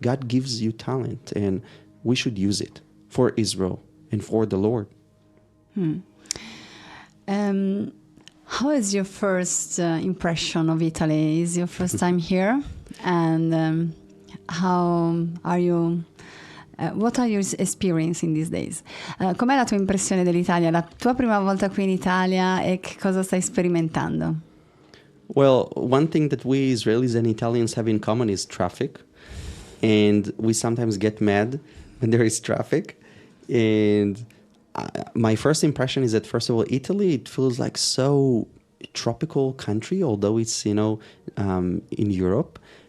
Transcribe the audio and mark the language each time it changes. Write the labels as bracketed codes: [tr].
[en] God gives you talent, and we should use it for Israel and for the Lord. How is your first impression of Italy? Is your first time here? And how are you? What are you experiencing these days? [it] Com'è la tua impressione dell'Italia? La tua prima volta qui in Italia, e che cosa stai sperimentando? [en] Well, one thing that we Israelis and Italians have in common is traffic. And we sometimes get mad when there is traffic. And my first impression is that, first of all, Italy, it feels like so tropical country, although it's, you know, in Europe.